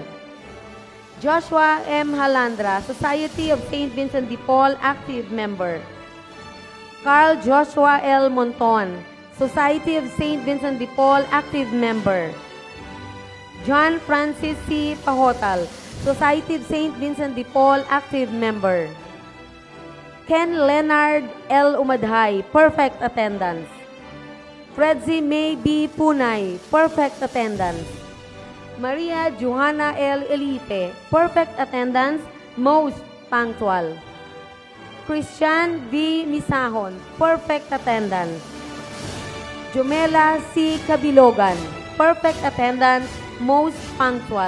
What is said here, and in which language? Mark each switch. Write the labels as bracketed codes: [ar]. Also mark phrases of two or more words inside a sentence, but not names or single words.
[en] Joshua M. Halandra, Society of St. Vincent de Paul active member. Carl Joshua L. Monton, Society of St. Vincent de Paul active member. John Francis C. Pahotal, Society of St. Vincent de Paul active member. Ken Leonard L. Umadhay, perfect attendance. Fredzy May B. Punay, perfect attendance. Maria Johanna L. Elipe, perfect attendance, most punctual. Christian V. Misahon, perfect attendance. Jumela C. Kabilogan, perfect attendance, most punctual.